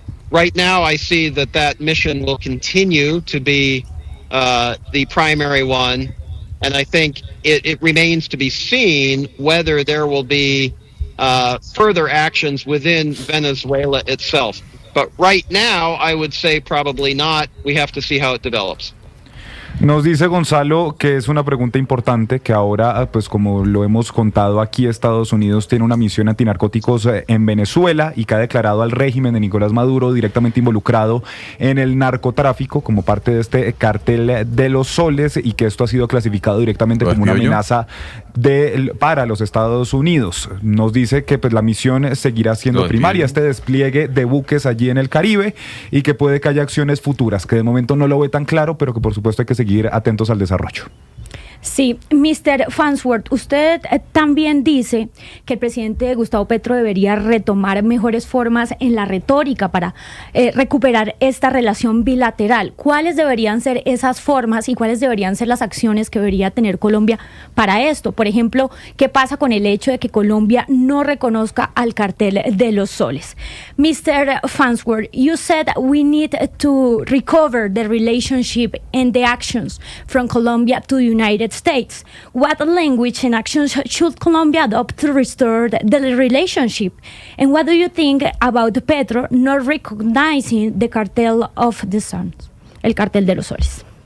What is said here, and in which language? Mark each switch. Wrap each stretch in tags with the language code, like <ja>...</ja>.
<en>Right now, I see that mission will continue to be the primary one, and I think it remains to be seen whether there will be further actions within Venezuela itself. But right now, I would say probably not. We have to see how it develops.</en> <es>Nos dice Gonzalo que es una pregunta importante, que ahora, pues como lo hemos contado aquí, Estados Unidos tiene una misión antinarcóticos en Venezuela y que ha declarado al régimen de Nicolás Maduro directamente involucrado en el narcotráfico como parte de este cartel de los soles y que esto ha sido clasificado directamente como una amenaza para los Estados Unidos. Nos dice que pues la misión seguirá siendo primaria, este despliegue de buques allí en el Caribe y que puede que haya acciones futuras, que de momento no lo ve tan claro, pero que por supuesto hay que seguir atentos al desarrollo. Sí, Mr. Farnsworth, usted también dice que el presidente Gustavo Petro debería retomar mejores formas en la retórica para recuperar esta relación bilateral. ¿Cuáles deberían ser esas formas y cuáles deberían ser las acciones que debería tener Colombia para esto? Por ejemplo, ¿qué pasa con el hecho de que Colombia no reconozca al cartel de los soles?</es> <en>Mr. Farnsworth, you said we need to recover the relationship and the actions from Colombia to the United States. What language and actions should Colombia adopt to restore the relationship? And what do you think about Petro not recognizing the cartel of the suns,</en> <es>el cartel de los soles?</es>